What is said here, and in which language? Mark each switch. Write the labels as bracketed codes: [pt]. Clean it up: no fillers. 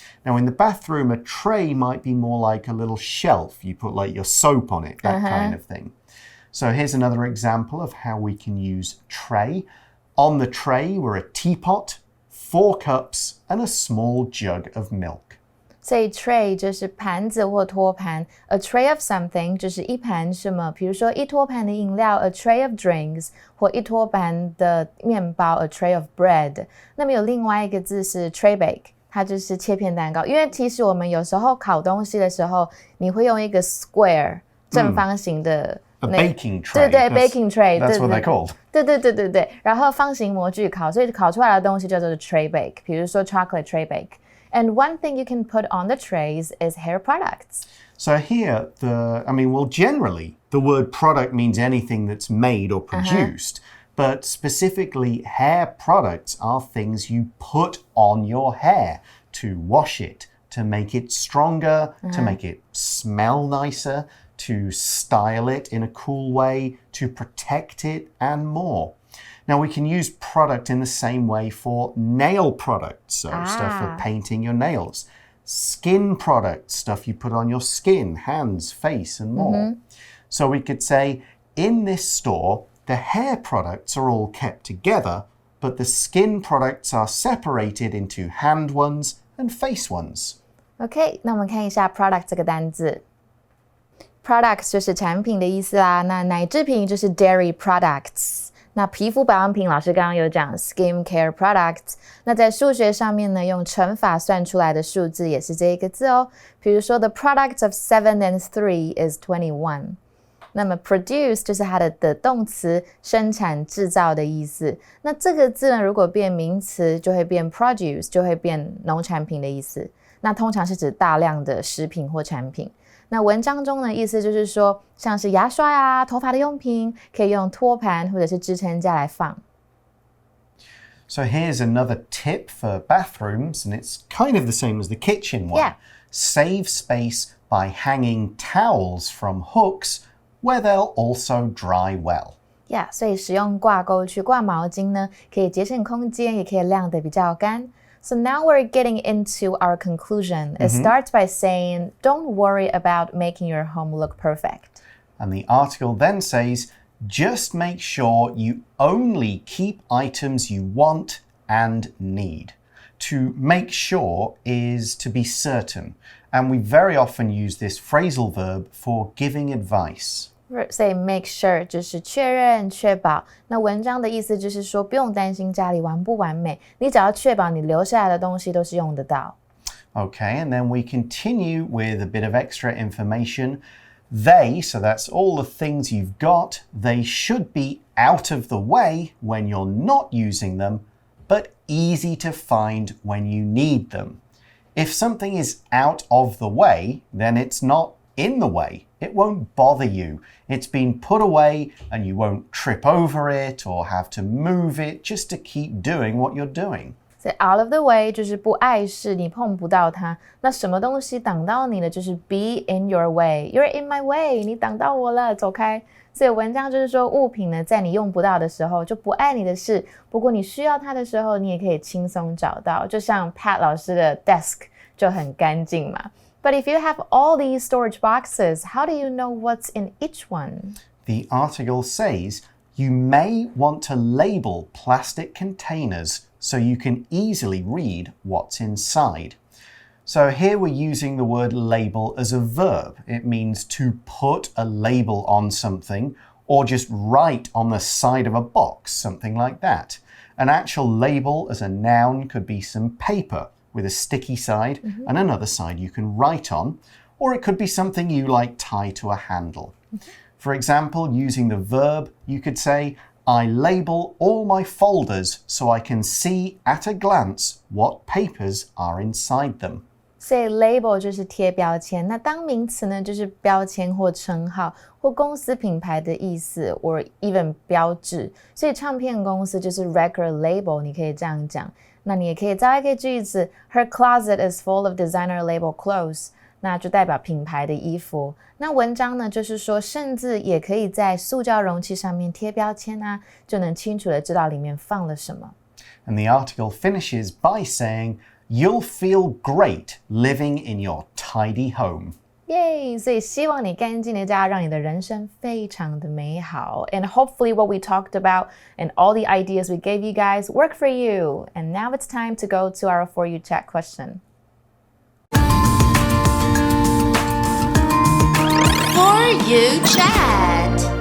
[en] Now, in the bathroom, a tray might be more like a little shelf. You put like your soap on it, that kind of thing. So here's another example of how we can use tray. On the tray were a teapot, 4 cups, and a small jug of milk. [zh] 所以 tray 就是盘子或托盘 ， [en] a tray of something [zh] 就是一盘什么，比如说一托盘的饮料 ， [en] a tray of drinks， [zh] 或一托盘的面包 ， [en] a tray of bread。 [zh] 那么有另外一个字是 tray bake， 它就是切片蛋糕。因为其实我们有时候烤东西的时候，你会用一个 square 正方形的。 [en] A baking tray. 对 baking tray. That's what they're called. [zh] 对。然后方形模具烤，所以烤出来的东西叫做 tray bake。比如说 [en] chocolate tray bake. And one thing you can put on the trays is hair products. So here, generally, the word product means anything that's made or produced. But specifically, hair products are things you put on your hair to wash it, to make it stronger, to make it smell nicer, to style it in a cool way, to protect it, and more. Now, we can use product in the same way for nail products, so stuff for painting your nails. Skin products, stuff you put on your skin, hands, face, and more. So we could say, in this store, the hair products are all kept together, but the skin products are separated into hand ones and face ones. [zh] OK, 那我们看一下 product 这个单字。Products 就是产品的意思啦，那奶制品就是 dairy products。那皮肤保养品老师刚刚有讲 skin care products。那在数学上面呢，用乘法算出来的数字也是这一个字哦。比如说 [en] the product of 7 and 3 is 21。 [zh] 那么 produce 就是它的动词，生产制造的意思。那这个字呢，如果变名词就会变 produce， 就会变农产品的意思。那通常是指大量的食品或产品。那文章中的意思就是说，像是牙刷啊、头发的用品，可以用托盘或者是支撑架来放。 [en] So here's another tip for bathrooms, and it's kind of the same as the kitchen one. Yeah. Save space by hanging towels from hooks where they'll also dry well. [zh] Yeah, 所以使用挂钩去挂毛巾呢，可以节省空间，也可以晾得比较干。 [en] So now we're getting into our conclusion. It starts by saying, don't worry about making your home look perfect. And the article then says, just make sure you only keep items you want and need. To make sure is to be certain. And we very often use this phrasal verb for giving advice. Say make sure [zh] 就是确认、确保。那文章的意思就是说，不用担心家里完不完美，你只要确保你留下来的东西都是用得到。 [en] Okay, and then we continue with a bit of extra information. They, so that's all the things you've got, they should be out of the way when you're not using them, but easy to find when you need them. If something is out of the way, then it's not in the way. It won't bother you. It's been put away and you won't trip over it or have to move it just to keep doing what you're doing. [zh] So out of the way 就是不碍事，你碰不到它。那什么东西挡到你了，就是 [en] be in your way. You're in my way. [zh] 你挡到我了，走开。所以文章就是说，物品呢，在你用不到的时候就不碍你的事，不过你需要它的时候，你也可以轻松找到。就像 Pat 老师的 desk 就很干净嘛。 [en] But if you have all these storage boxes, how do you know what's in each one? The article says you may want to label plastic containers so you can easily read what's inside. So here we're using the word label as a verb. It means to put a label on something or just write on the side of a box, something like that. An actual label as a noun could be some paper with a sticky side and another side you can write on, or it could be something you like tie to a handle. For example, using the verb, you could say, I label all my folders so I can see at a glance what papers are inside them. [zh] 所以 label 就是贴标签，那当名词呢，就是标签或称号或公司品牌的意思 [en] or even [zh] 标志。所以唱片公司就是 record label， 你可以这样讲。那你也可以造一个句子 [en] Her closet is full of designer label clothes. [zh] 那就代表品牌的衣服。那文章呢，就是说甚至也可以在塑胶容器上面贴标签啊，就能清楚的知道里面放了什么。 [en] And the article finishes by saying, "You'll feel great living in your tidy home." [zh] 耶！所以希望你干净的家，让你的人生非常的美好。 [en] And hopefully what we talked about and all the ideas we gave you guys work for you. And now it's time to go to our For You Chat question. For You Chat.